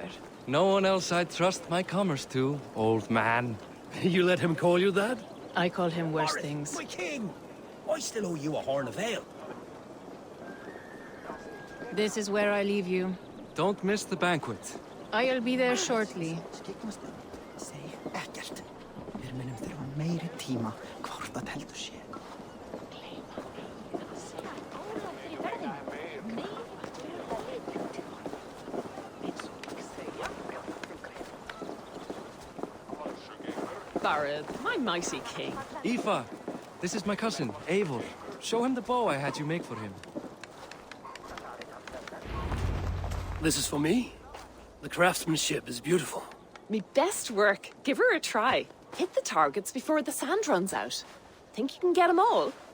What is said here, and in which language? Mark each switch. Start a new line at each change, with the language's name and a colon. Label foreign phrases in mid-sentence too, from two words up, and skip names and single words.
English: No one else I'd trust my commerce to, old man. You let him call you that? I call him worse Bareth, things. my king! I still owe you a horn of ale. This is where I leave you. Don't miss the banquet. I'll be there shortly.
Icelandic: Seg ekkert. Við munum þurfa meiri tíma hvort það heldur sé.
English: Bareth, my mighty king. Aoife, this is my cousin, Eivor. Show him the bow I had you make for him. This is for me? The craftsmanship is beautiful. Me best work. Give her a try. Hit the targets before the sand runs out. Think you can get them all?